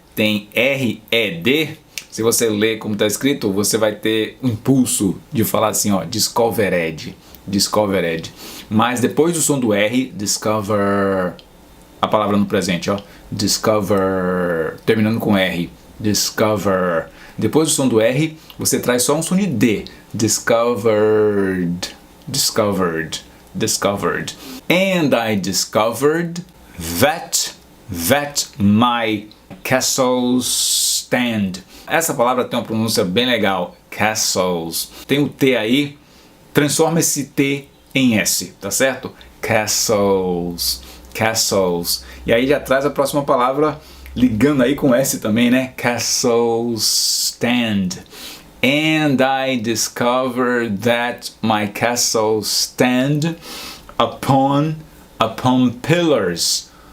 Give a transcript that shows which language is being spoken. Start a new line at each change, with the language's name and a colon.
Portuguese: Tem R-E-D. Se você ler como está escrito, você vai ter o impulso de falar assim, ó, discovered. Mas depois do som do R, discover, a palavra no presente, ó, discover, terminando com R, discover. Depois do som do R, você traz só um som de D, discovered.
English: And I discovered that my castles stand.
Portuguese: Essa palavra tem uma pronúncia bem legal, castles. Tem o T aí, transforma esse T em S, tá certo? Castles. E aí já traz a próxima palavra ligando aí com S também, né?
English: Castles stand. And I discovered that my castles stand upon pillars.